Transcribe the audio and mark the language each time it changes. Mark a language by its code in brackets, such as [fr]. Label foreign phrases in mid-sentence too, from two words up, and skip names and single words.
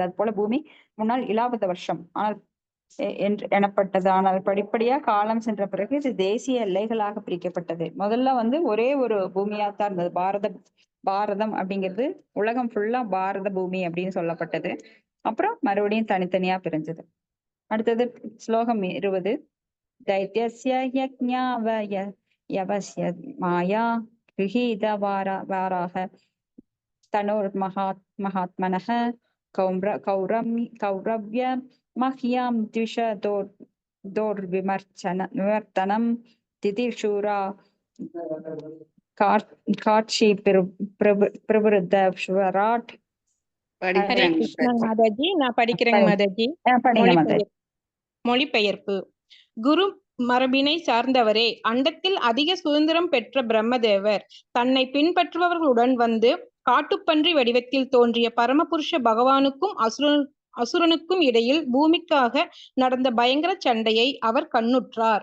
[ta] அது போல பூமி முன்னால் இலாபத வருஷம் எனப்பட்டது. ஆனால் படிப்படியா காலம் சென்ற பிறகு இது தேசிய எல்லைகளாக பிரிக்கப்பட்டது. முதல்ல வந்து ஒரே ஒரு பூமியாத்தான் இருந்தது. பாரதம் அப்படிங்கிறது உலகம் ஃபுல்லா பாரத பூமி அப்படின்னு சொல்லப்பட்டது. அப்புறம் மறுபடியும் தனித்தனியா பிரிஞ்சது. அடுத்தது ஸ்லோகம் 20. [sa] दैत्यस्य यज्ञावयवस्य माया गृहीतवाराः तनोर्महात्मनः कौरव्य मह्यां द्विषदोर्विमर्तनं तितिशूरा काक्षी प्रवृद्धश्वराट्. [ta] ஹரே கிருஷ்ணா மாதாஜி. நான் படிக்கிறேங்க மாதாஜி. மொழிபெயர்ப்பு. குரு மரபினை சார்ந்தவரே, அண்டத்தில் அதிக சுதந்திரம் பெற்ற பிரம்மதேவர் தன்னை பின்பற்றுபவர்களுடன் வந்து காட்டுப்பன்றி வடிவத்தில் தோன்றிய பரமபுருஷ பகவானுக்கும் அசுரனுக்கும் இடையில் பூமிக்காக நடந்த பயங்கர சண்டையை அவர் கண்ணுற்றார்.